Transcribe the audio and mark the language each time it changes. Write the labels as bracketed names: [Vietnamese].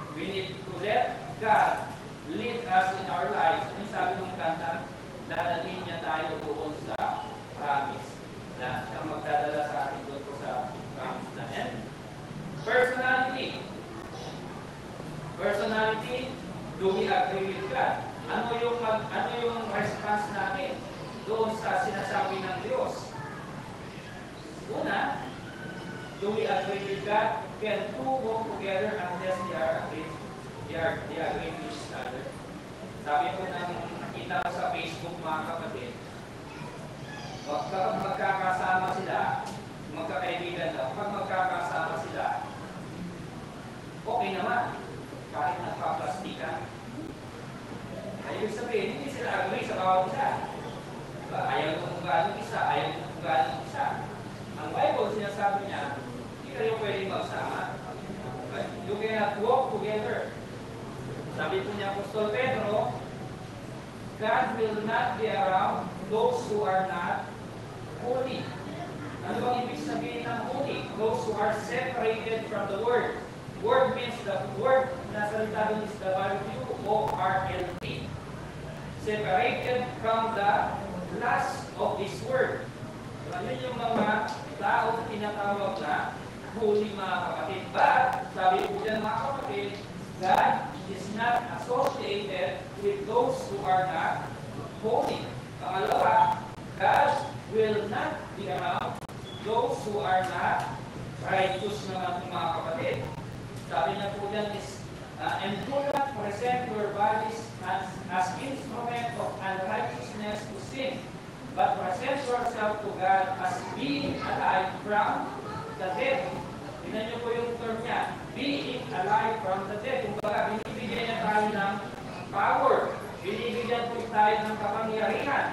[English] We need to let God lead us in our lives. [Filipino] Yung sabi ng kanta, dadalhin niya tayo doon sa promise na siya magdadala sa atin doon po sa promise na yan. [English] Personality. Personality, do we agree with God? [Filipino] Ano yung response natin doon sa sinasabi ng Diyos? [English] Una, do we agree with God? Can two walk together unless they agree with each other? [Filipino] Sabi ko nang nakita ko sa Facebook mga kapatid, kapag magkakasama sila, magkakaibigan daw, pag magkakasama sila, okay naman, kahit nagpaplastikan. Ibig sabihin, hindi sila agree sa bawat isa. Diba? Ayaw ng ugali ng isa, ayaw ng ugali ng isa. Ang Bible, sinasabi niya, hindi kayo pwedeng magsama. [English] You cannot walk together. [Filipino] Sabi po niya, Apostol Pedro, [English] God will not be around those who are not holy. [Filipino] Ano bang ibig sabihin ng holy? [English] Those who are separated from the Word. word means the word [Filipino] na salita doon [English] is WORLD. Separated from the last of this word. [Filipino] So, yun yung mga tao tinatawag na holy mga kapatid. [English] But, [Filipino] sabi po dyan mga kapatid, [English] God is not associated with those who are not holy. [Filipino] Pangalawa, [English] God will not be around those who are not righteous [Filipino] naman mga kapatid. Sabi niya po dyan [English] is, and do not present your bodies as instrument of unrighteousness to sin, but present yourself to God as being alive from the dead. [Filipino] Tingnan niyo po yung term niya, [English] being alive from the dead. [Filipino] Kung baga, binibigyan niya tayo ng power. Binibigyan po tayo ng kapangyarihan.